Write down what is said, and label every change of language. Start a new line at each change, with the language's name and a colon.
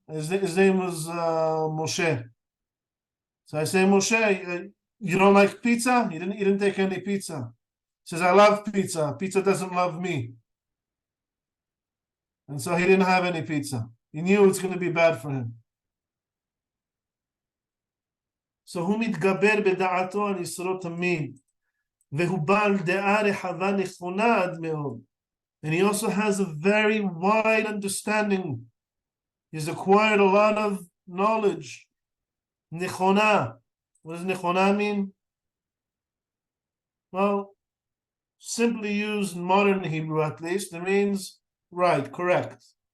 English: His name was Moshe. So I say, Moshe, you don't like pizza? He didn't take any pizza. He says, I love pizza. Pizza doesn't love me. And so he didn't have any pizza. He knew it's going to be bad for him.
Hebrew: So הוא מתגבר בדעתו על יסודות תמיד, והוא בעל דעה רחבה נכונה עד מאוד.
English: And he also has a very wide understanding. He's acquired a lot of knowledge. Nechona. What does nechona mean? Well, simply used in modern Hebrew at least, it means right, correct.